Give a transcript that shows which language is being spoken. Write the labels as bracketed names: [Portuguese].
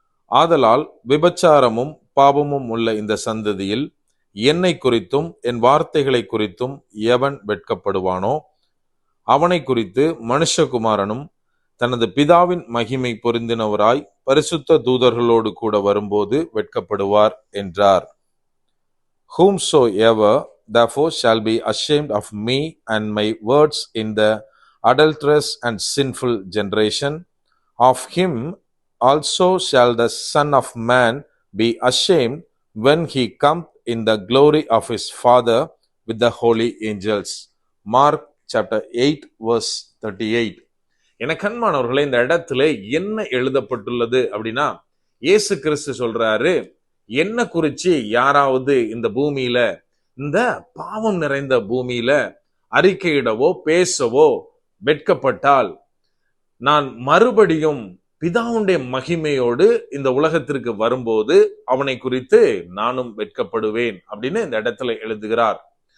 [Tamil] ஆதலால் விபச்சாரமும் பாவமும் உள்ள இந்த சந்ததியில் என்னை குறித்தும் என் வார்த்தைகளை குறித்தும் எவன் வெட்கப்படுவானோ அவனை குறித்து மனுஷகுமாரனும் தனது பிதாவின் மகிமை பொருந்தினவராய் பரிசுத்த தூதர்களோடு கூட வரும்போது வெட்கப்படுவார் என்றார். [English] Whomsoever therefore shall be ashamed of me and my words in the adulterous and sinful generation, of him also shall the Son of Man be ashamed when he cometh in the glory of his Father with the holy angels. Mark chapter 8 verse 38. [Tamil] எனக்கு அன்பானவர்களே, இந்த இடத்துல என்ன எழுதப்பட்டுள்ளது அப்படின்னா, இயேசு கிறிஸ்து சொல்றாரு, என்ன குறிச்சு யாராவது இந்த பூமியில, இந்த பாவம் நிறைந்த பூமியில அறிக்கையிடவோ பேசவோ வெட்கப்பட்டால், நான் மறுபடியும் பிதாவுடைய மகிமையோடு இந்த உலகத்திற்கு வரும்போது அவனை குறித்து நானும் வெட்கப்படுவேன் அப்படின்னு இந்த இடத்துல எழுதுகிறார்.